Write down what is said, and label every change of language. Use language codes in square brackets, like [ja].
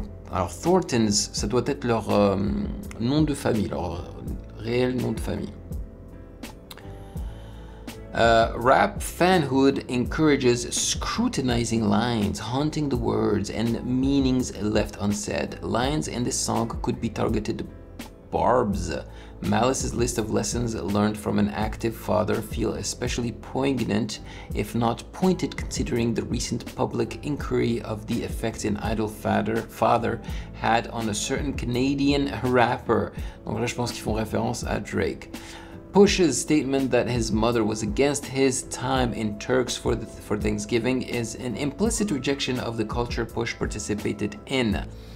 [fr] Alors Thorntons, ça doit être leur nom de famille, leur réel nom de famille. [en] Rap fanhood encourages scrutinizing lines, haunting the words and meanings left unsaid. Lines in this song could be targeted Barbs. Malice's list of lessons learned from an active father feel especially poignant, if not pointed, considering the recent public inquiry of the effects an idol father had on a certain Canadian rapper. [fr] Donc là, je pense qu'ils font référence à Drake. [en] Push's statement that his mother was against his time in Turks for Thanksgiving is an implicit rejection of the culture Push participated in.